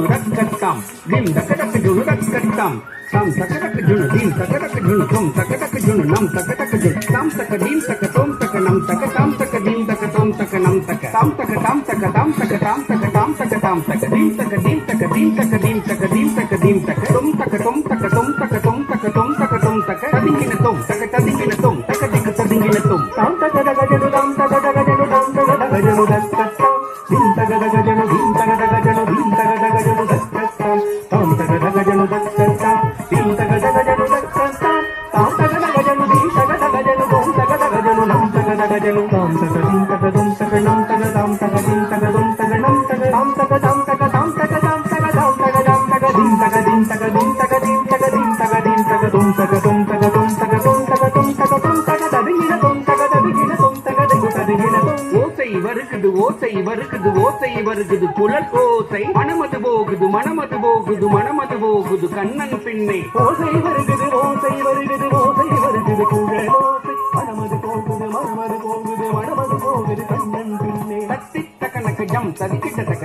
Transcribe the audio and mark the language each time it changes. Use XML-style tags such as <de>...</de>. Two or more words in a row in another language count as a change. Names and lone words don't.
<ta>dakkatam dim takadak junu dakkatam tam takadak junu dim takadak junu tom takadak junu nam takadak junu tam takadim takatom takanam takatam takadim takatom takanam takatam takatam takatam takatam takatam takatam takadim takadim takadim takadim takadim takadim takatom takatom takatom takatom takatom takatom takadinginatom takadinginatom takadinginatom tam takadagajanu tam takadagajanu tam takadagajanu dakkatam dim takadagajanu dim takadagajanu dim takadagajanu dakkatam tam takadagajanu dakkatam dim takadagajanu dakkatam tam takadagajanu dim takadagajanu tom takadagajanu nam takadagajanu tam takadim takadum takanam takadam takadim takadum takanam takadam takatam takatam takatam takadam takadam takadim takadim takadim takadim takadim takadim takadum takatum takatum takatum takatum takatum takadadinginatum takadadinginatum takadadinginatum ஓசை வருகுது ஓசை வருகுது ஓசை வருகுது புலல் ஓசை மனமது போகுது மனமது போகுது மனமது போகுது கண்ணன் பின்னே ஓசை வருகுது ஓசை வருகுது ஓசை வருகுது புலல் ஓசை மனமது போகுது மனமது போகுது மனமது போகுது கண்ணன் பின்னே தத்தித்த கணக்கு ஜம் சதிக்கிட்ட தக்க</ta>